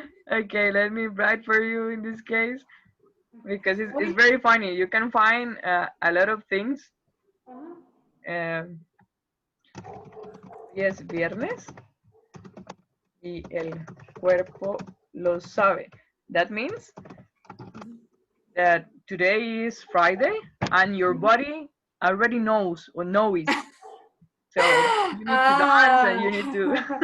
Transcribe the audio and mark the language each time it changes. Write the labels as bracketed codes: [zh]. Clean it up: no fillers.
[en] Okay, let me write for you in this case because it's very funny. You can find a lot of things. [es] Yes, viernes y el cuerpo lo sabe. [en] That means that today is Friday and your body already knows or knows. So you need to dance and you need to.